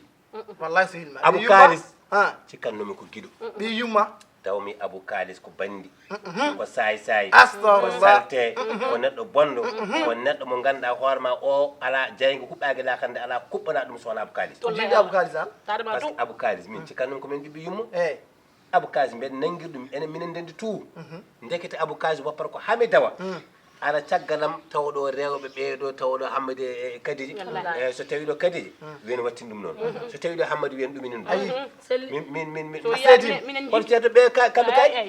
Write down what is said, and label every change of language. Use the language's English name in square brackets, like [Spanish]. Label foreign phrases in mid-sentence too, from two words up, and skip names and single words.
[Fula] wallahi sehil ma abou kalis cikkannumi ko giɗo ɓi yumma tawmi abou kalis ko bandi ko sayi ko [Arabic] astagfirullah [Fula] salte ko neɗɗo bonɗo ko neɗɗo mo ganduɗa hoorema o ala jaygo huɓɓage lakande ala kuɓɓana ɗum sowona abou kalis jiɗi abou kalis an [French] par ce que [Fula] abou kalis min cikkannumi komin ɓiɓɓe yumma eyyi abou kalis mbiɗa nanguir ɗum enen minen ndendi tout dekete abou kalis woppata ko hami dawa ara caggalam tawɗo rewɓe ɓeeɗo tawɗo hammadi e kadiji e so tawi ɗo kadiji wiyen wattin ɗum noon so tawi ɗo hammadi wiyen ɗuminin ɗum min seedima kono ceerto ɓe kamɓe kaali